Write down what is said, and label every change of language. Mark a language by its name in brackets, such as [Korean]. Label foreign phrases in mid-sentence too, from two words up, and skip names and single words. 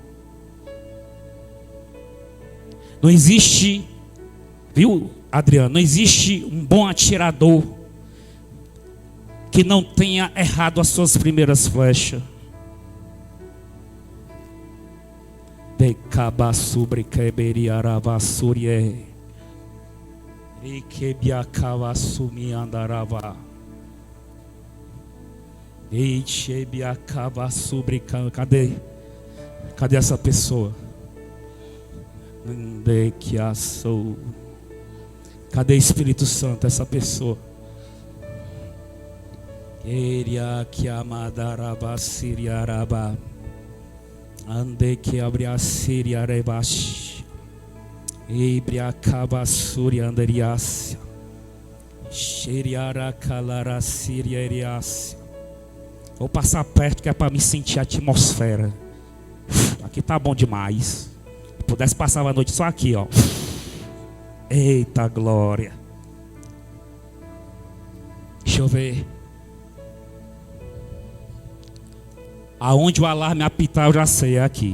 [Portuguese] Não existe, viu, Adriano? Não existe um bom atirador que não tenha errado as suas primeiras flechas. De cabaçubre queberiaravassúrie e quebiacavassumi andarava e chebiacavassúbre. Cadê essa pessoa? De que assou. Cadê Espírito Santo, essa pessoa? Queria que amadaraba siriaraba ande que abria siriarebash ibria cabasuri anderias xeriara calara siriarias. Vou passar perto que é para me sentir a atmosfera. Aqui tá bom demais. Se pudesse passar a noite só aqui, ó. Eita glória. Deixa eu ver. Aonde o alarme apitar eu já sei, é aqui.